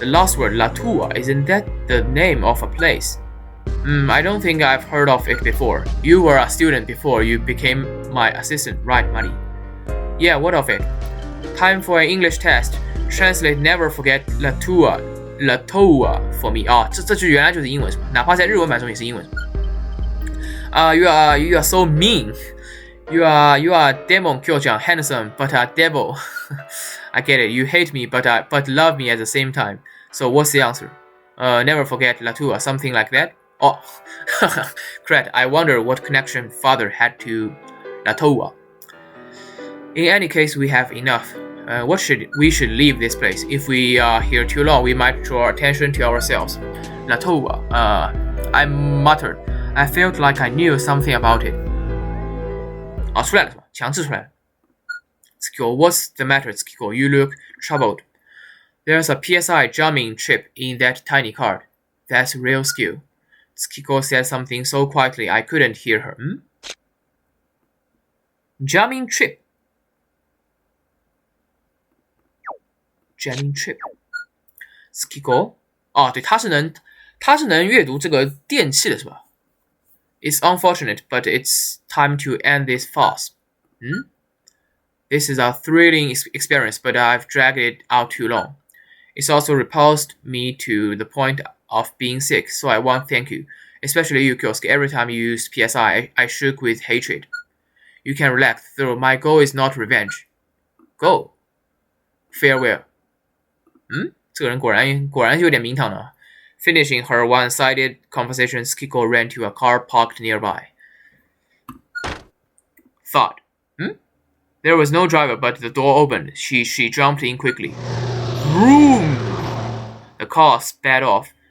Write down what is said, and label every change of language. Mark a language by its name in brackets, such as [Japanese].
[English] The last word, La Toua, isn't that the name of a place? I don't think I've heard of it before. You were a student before you became my assistant, right, Muddy? Yeah, what of it? Time for an English test. Translate never forget La Toua for me. [Chinese] 这句原来就是英文，哪怕在日文版中也是英文。 [English] You are so mean. You are demon kyouchan, handsome, but a devil. I get it. You hate me, but love me at the same time. So what's the answer? Never forget La Toua, something like that. Oh, crap! I wonder what connection father had to La Toua. In any case, we have enough. We should leave this place. If we are here too long, we might draw attention to ourselves. La Toua. I muttered. I felt like I knew something about it. [Chinese] 出来了是吧？强制出来了。 [English] Skiko, what's the matter, Skiko? You look troubled. There's a PSI jamming chip in that tiny card. That's real skill. Skiko said something so quietly I couldn't hear her. Jamming chip. Jamming chip. Skiko. [Chinese] 对，它是能阅读这个电器的是吧？ [English] It's unfortunate, but it's time to end this farce. This is a thrilling experience, but I've dragged it out too long. It's also repulsed me to the point of being sick, so I want to thank you. Especially you, Kyosuke. Every time you used PSI, I shook with hatred. You can relax, though my goal is not revenge. Go. Farewell. [Chinese] 这个人果然有点名堂呢。 [English] Finishing her one-sided conversation, Skiko ran to a car parked nearby. Thought. There was no driver, but the door opened. She jumped in quickly. Vroom! The car sped off.